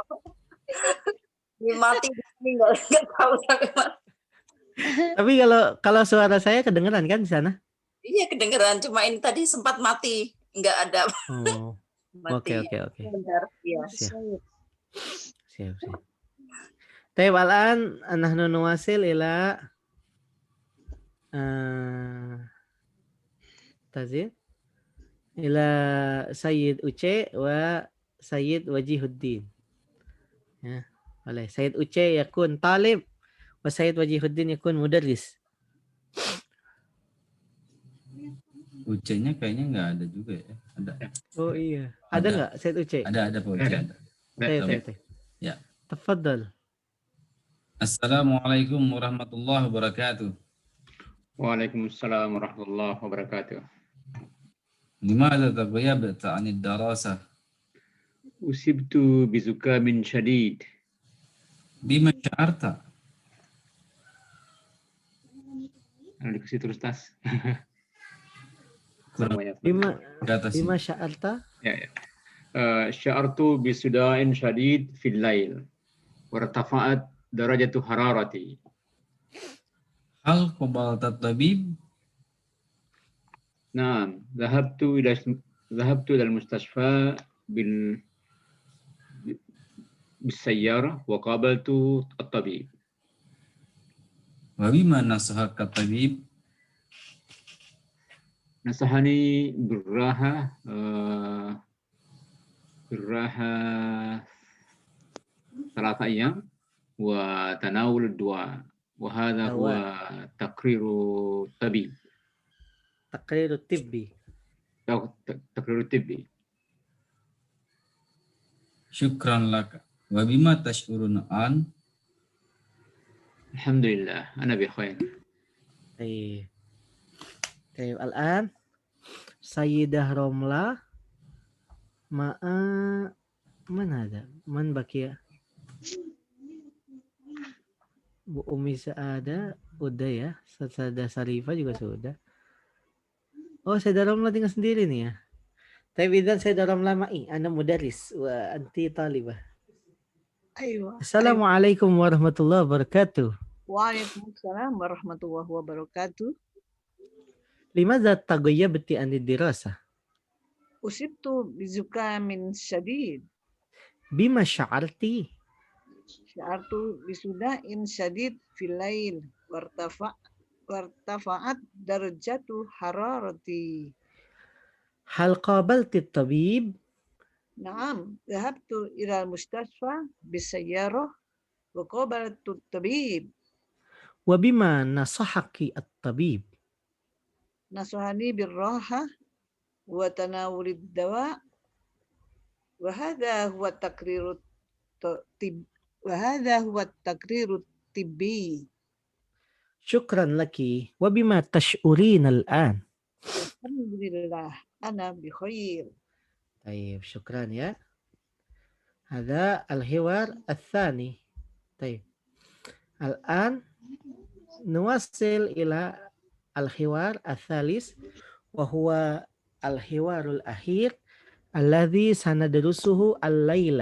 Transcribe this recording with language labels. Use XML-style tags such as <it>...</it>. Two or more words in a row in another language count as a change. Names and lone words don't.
<id>Mati di sini nggak tahu sampai mana. Tapi kalau suara saya kedengeran kan di sana? Iya kedengeran, cuma ini tadi sempat mati, nggak ada Oh, mati. oke. Bentar, iya. Siap.</id> <ar>طيب الآن نحن نواصل إلى تزيد إلى سيد Uce و سيد Wajihuddin.</ar> <id>Ya, boleh.</id> <ar>سيد Uce يكون طالب و سيد Wajihuddin يكون مدرس.</ar> <id>Ucenya kayaknya nggak ada juga ya. Ada. Oh iya. Ada nggak Sayyid Uce? Ada Pak Uce. Ada.</id> <ar>Tayyib.</ar> <id>Ya.</id> <ar>Tafadhal. السلام عليكم ورحمة الله وبركاته. وعليكم السلام ورحمة الله وبركاته. لماذا تغيبت عن الدراسة? أصبت بزكام شديد. بما شعرت?</ar> <id>Dikasih terus tas. Kurang</id> <ar>Bima</ar> <id>ke atas sih.</id> <ar>بما شعرت.</ar> <id>Ya.</id> <ar>شعرت بصداع شديد في الليل. وارتفعت درجة حرارتي. هل قابلت طبيب? نعم، ذهبت إلى المستشفى بسيارة وقابلت الطبيب. وبما نصحك طبيب? نصحني بالراحة ثلاثة أيام وتناول الدواء وهذا هو تقرير الطبيب. تقرير طبي. تقرير الطبي. شكرا لك. وبما تشعرون الآن? الحمد لله أنا بخير. طيب الآن سيدة Romla مع من ada؟ من بقي?</ar> <id>Bu Umi Saada udah ya. Sayyidah Syarifah juga sudah. Oh, Sayyidah Romla tinggal sendiri nih ya.</id> <ar>Tapi إذن سيدة Romla معي أنا مدرس وأنت طالبة. Aywa. السلام عليكم ورحمة الله وبركاته. وعليكم السلام ورحمة الله وبركاته. لماذا تغيبت عن الدراسة? أصبت بزكام شديد. بما شعرت? شعرت بصداع شديد في الليل. وارتفعت درجة حرارتي. هل قابلت طبيب? نعم، ذهبت إلى المستشفى بسيارة وقابلت الطبيب. وبما نصحك الطبيب? نصحني بالراحة وتناول الدواء وهذا هو تقرير الطبي. شكرا لك. وبما تشعرين الآن? الحمد لله، أنا بخير. طيب شكرا يا هذا الحوار الثاني. طيب الآن نواصل إلى الحوار الثالث وهو الحوار الأخير الذي سندرسه الليلة.</ar>